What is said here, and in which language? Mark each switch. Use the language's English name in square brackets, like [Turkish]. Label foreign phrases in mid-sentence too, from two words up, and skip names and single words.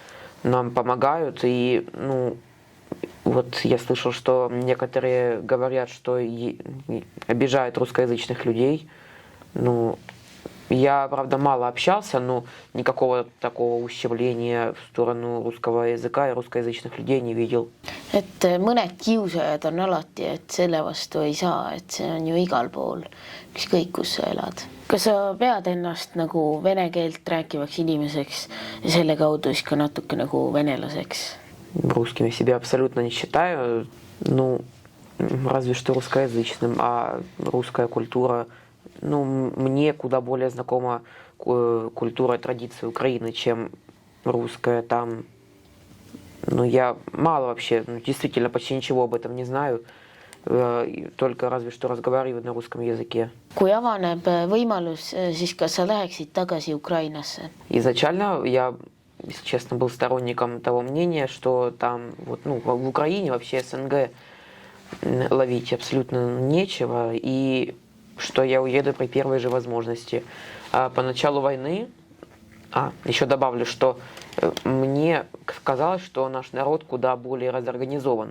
[Russian] Нам помогают, и ну, вот я слышал, что некоторые говорят, что обижают русскоязычных людей. Ну, я, правда, мало общался, но никакого такого ущемления в сторону русского языка и русскоязычных людей не видел. [Estonian] Et mõned kiusajad on alati, et selle vastu ei saa, et see on ju igal pool, ükskõik kus sa elad. Kas sa pead ennast nagu vene keelt rääkivaks inimeseks ja selle kaudu siis ka natuke nagu venelaseks? [Russian] Русским я себя абсолютно не считаю, ну, разве что русскоязычным, а русская культура, ну, мне куда более знакома культура и традиции Украины, чем русская. Там, ну, я мало вообще, ну, действительно почти ничего об этом не знаю, только разве что разговариваю на русском языке. [Estonian] Kui avaneb võimalus, siis kas sa läheksid tagasi Ukrainasse? [Russian] Изначально я, если честно, был сторонником того мнения, что там, вот, ну, в Украине вообще СНГ ловить абсолютно нечего, и что я уеду при первой же возможности. А по началу войны, еще добавлю, что мне казалось, что наш народ куда более разорганизован.